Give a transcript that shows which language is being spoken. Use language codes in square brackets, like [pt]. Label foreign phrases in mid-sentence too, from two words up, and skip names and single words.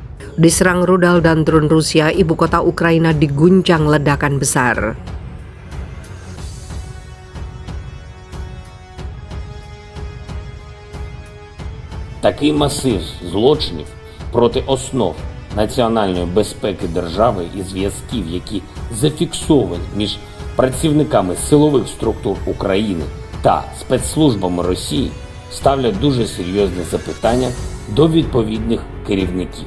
[id] Diserang rudal dan drone Rusia, ibu kota Ukraina diguncang ledakan besar. [uk] Такий масив злочинів проти основ національної безпеки держави і зв'язків, які зафіксовані між працівниками силових структур України та спецслужбами Росії, ставлять дуже серйозне запитання до відповідних керівників.